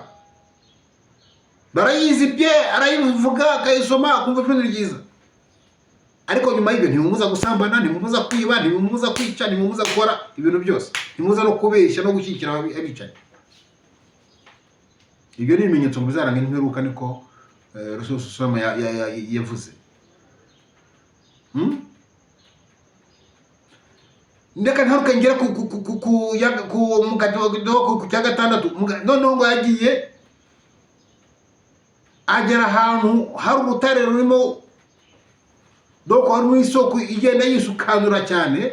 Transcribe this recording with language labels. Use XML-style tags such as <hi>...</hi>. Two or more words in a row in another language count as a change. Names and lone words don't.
<rw>Barayizibye, arayivuga, akayisoma, akumva ibintu byiza, ariko nyuma y'ibyo ntimumuza gusambana, ntimumuza kwiba, ntimumuza kwica, ntimumuza gukora ibintu byose, ntimumuza no kubeshya no gushyigikira abicaye. Ibyo ni ibimenyetso bizaranga imperuka, niko</rw> <ar>رسول صلى الله عليه وسلم</ar> <rw>yavuze. Ndeka ntaruka ngera ku mugati ku cya gatandatu. Noneho ngo yagiye agera ahantu hari urutare rurimo doko, harimo isoko igenda yisukanura cyane.</rw>